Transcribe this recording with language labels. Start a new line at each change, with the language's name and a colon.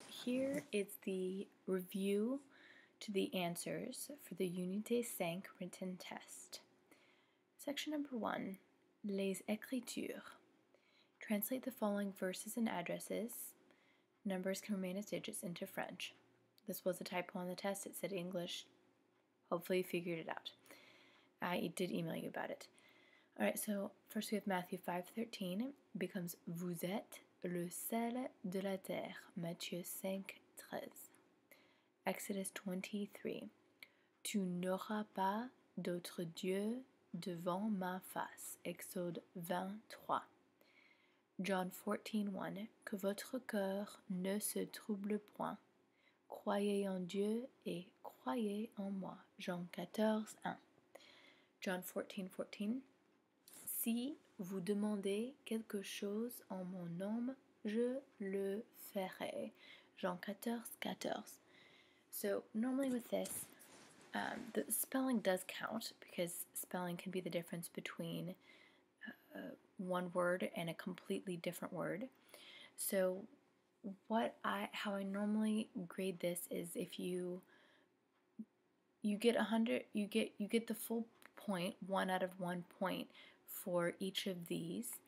English: here is the review to the answers for the Unité 5 written test. Section number 1, Les écritures. Translate the following verses and addresses. Numbers can remain as digits into French. This was a typo on the test. It said English. Hopefully you figured it out. I did email you about it. Alright, so first we have Matthew 5:13.
French: Becomes Vous êtes le sel de la terre.
English: Matthieu 5:13. Exodus 23.
French: Tu n'auras pas d'autre Dieu devant ma face.
English: Exode 23. John 14:1.
French: Que votre cœur ne se trouble point. Croyez en Dieu et croyez en moi.
English: Jean 14:1. John 14:14.
French: Si vous demandez quelque chose en mon nom, je le ferai. Jean 14:14.
English: So normally with this, the spelling does count because spelling can be the difference between one word and a completely different word. So how I normally grade this is if you get 100, you get the full point, 1 out of 1 point for each of these.